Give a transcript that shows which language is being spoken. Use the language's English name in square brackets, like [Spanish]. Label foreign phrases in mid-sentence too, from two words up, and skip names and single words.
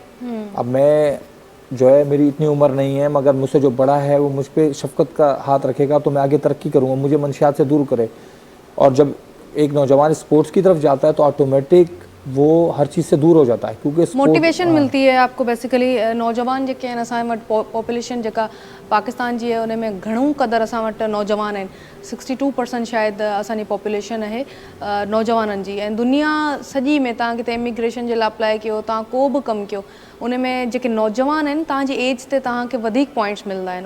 [Urdu] اب میں جو ہے میری اتنی عمر نہیں ہے, مگر مجھ سے جو بڑا ہے وہ مجھ پہ شفقت کا ہاتھ رکھے گا تو میں آگے ترقی کروں گا, مجھے منشیات سے دور کرے. اور جب ایک نوجوان اسپورٹس کی طرف جاتا ہے تو آٹومیٹک وہ ہر چیز سے دور ہو جاتا ہے, کیونکہ موٹیویشن ملتی ہے آپ کو. بیسیکلی [Sindhi] نوجوان जेके आहिनि असां वटि पॉपुलेशन जेका पाकिस्तान जी आहे उन में घणो क़दुरु असां वटि नौजवान आहिनि. 62% शायदि असांजी पॉपुलेशन आहे नौजवाननि जी. ऐं दुनिया सॼी में तव्हां किथे इमिग्रेशन जे लाइ अप्लाई कयो, तव्हां को बि कमु कयो, उन में जेके नौजवान आहिनि तव्हांजी एज ते तव्हांखे वधीक पॉइंट्स मिलंदा आहिनि.